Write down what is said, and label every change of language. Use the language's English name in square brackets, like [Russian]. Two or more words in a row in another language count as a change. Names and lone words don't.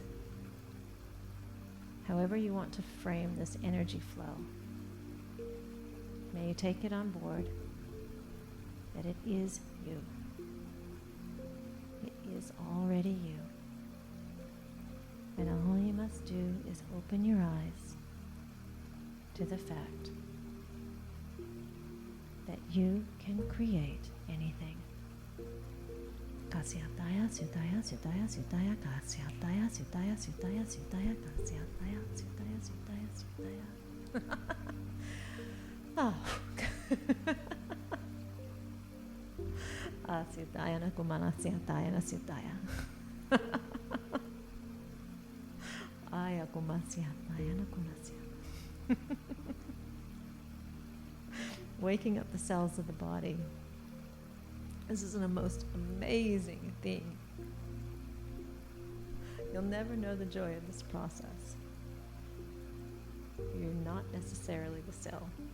[English] However you want to frame this energy flow, may you take it on board that it is you. It is already you. And all you must do is open your eyes to the fact that you can create anything. Kasyataya, sutaya, sutaya, sutaya, kasyataya, sutaya, sutaya, sutaya, kasyataya, sutaya, sutaya, sutaya. Oh. Sutaya na kumana sutaya na sutaya. Aya kumasya na kumasya. Waking up the cells of the body. This is a most amazing thing. You'll never know the joy of this process. You're not necessarily the cell.